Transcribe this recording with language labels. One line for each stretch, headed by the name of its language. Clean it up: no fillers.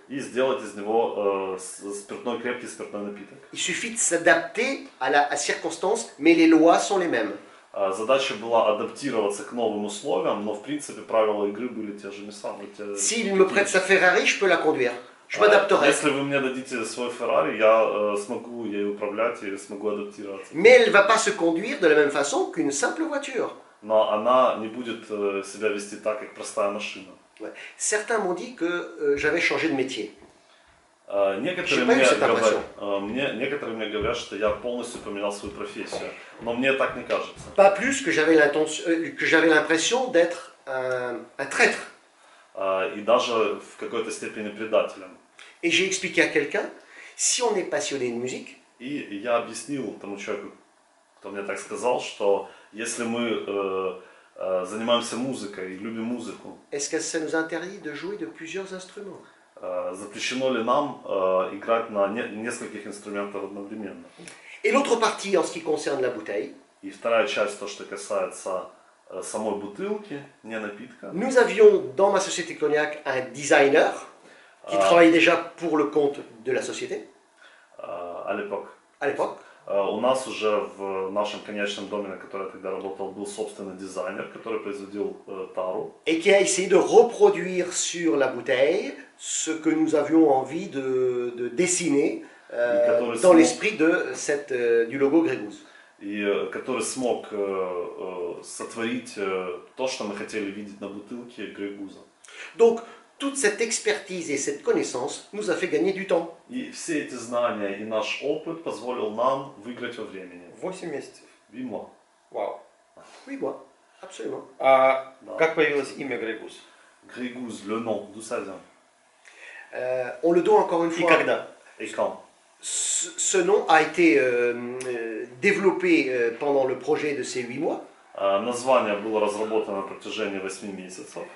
Russian: и сделать из него спиртной, крепкий спиртной напиток.
French: Il suffit de s'adapter à la circonstance, mais les lois sont les mêmes.
Russian: Задача была адаптироваться к новым условиям, но в принципе правила игры были те же самые.
French: S'il me prête sa Ferrari, je peux la conduire. Je m'adapterai.
Russian: Если вы мне дадите свой Ferrari, я смогу ей управлять и смогу адаптироваться.
French: Mais elle ne va pas se conduire de la même façon qu'une simple voiture.
Russian: Но она не будет себя вести так, как простая машина.
French: Ouais. Certains m'ont dit que j'avais changé de métier.
Russian: Некоторые некоторые мне говорят, что я полностью поменял свою профессию, но мне так не кажется.
French: Pas plus que j'avais l'impression d'être un traître.
Russian: И даже в какой-то степени предателем.
French: Et j'ai expliqué à quelqu'un, si on est passionné de musique,
Russian: И я объяснил тому человеку, кто мне так сказал, что если мы занимаемся музыкой и любим музыку,
French: est-ce que ça nous interdit de jouer de plusieurs instruments?
Russian: запрещено ли нам играть на нескольких инструментах одновременно?
French: Et l'autre partie en ce qui concerne la bouteille,
Russian: И вторая часть, то, что касается самой бутылки, не напитка.
French: nous avions dans ma société Cognac un designer qui travaillait déjà pour le compte de la société À l'époque. à l'époque.
Russian: У нас уже в нашем конечном доме, на котором я тогда работал, был собственный дизайнер, который производил тару.
French: Et qui a essayé de reproduire sur la bouteille ce que nous avions envie de dessiner dans l'esprit du logo Grey Goose.
Russian: И который смог сотворить то, что мы хотели видеть на бутылке Grey Goose.
French: Donc, toute cette expertise et cette connaissance nous a fait gagner du temps.
Russian: И все эти знания и наш опыт позволил нам выиграть во времени. 8 месяцев.
French: 8 mois. Вау. Oui, moi, absolument. А
Russian: Да. как появилось имя Grey Goose?
French: Grey Goose, le nom, d'où ça vient? On le doit encore une
Russian: И
French: fois.
Russian: когда?
French: Et quand? Ce nom a été développé pendant le projet de ces 8 mois.
Russian: Название было разработано на протяжении 8 месяцев.